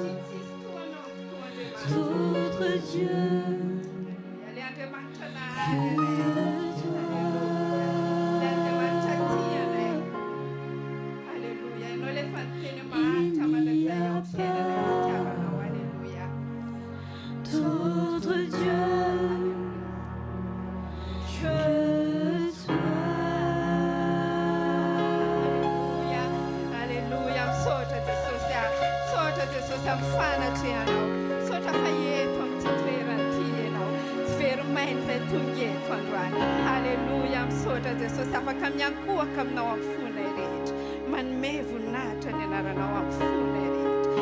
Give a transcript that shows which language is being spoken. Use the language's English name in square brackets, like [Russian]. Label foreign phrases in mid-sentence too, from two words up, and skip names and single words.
[French] d'autre Dieu que d'autre Dieu que toi. Alléluia. [Malagasy] Msota Jesosy mifanatr'i ianao. Misaotra fa eto amin'ity toerana ity ianao. Tsy veromainy izay tonga eto androany. Alléluia. Misaotra Jesosy afaka miankohaka aminao amin'ny fonay rehetra. Manome voninahitra ny anaranao amin'ny fonay rehetra.